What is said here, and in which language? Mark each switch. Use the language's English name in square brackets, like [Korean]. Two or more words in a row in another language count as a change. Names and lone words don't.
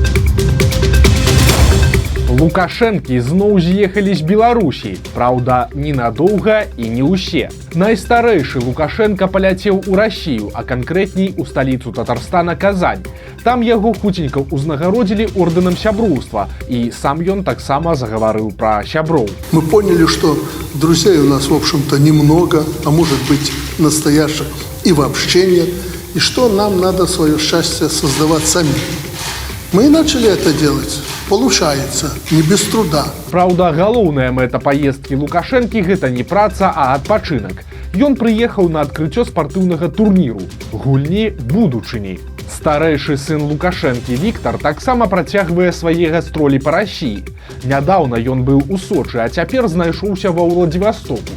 [Belarusian] Лукашэнкі зноў з'ехалі з Беларусі, праўда, ненадоўга і не ўсе. Найстарэйшы Лукашенка паляцеў у Расію, а канкрэтней у сталіцу Татарстана Казань. Там яго хуценька ўзнагародзілі ордэнам сяброўства, і сам ён таксама загаварыў пра сяброў. [Russian] Мы поняли, что друзей у нас, в общем-то, немного, а может быть, настоящих и вообще нет, и что нам надо свое счастье создавать сами. Мы и начали это делать. Получается, не без труда. [Belarusian] Праўда, галоўная мэта паездкі Лукашэнкі гэта не праца, а адпачынак. Ён прыехаў на адкрыццё спартыўнага турніру гульні будучыні. Старэйшы сын Лукашэнкі Віктар таксама працягвае свае гастролі па Расіі. Нядаўна ён быў у Сочы, а цяпер знайшоўся ва Ўладзівастоку.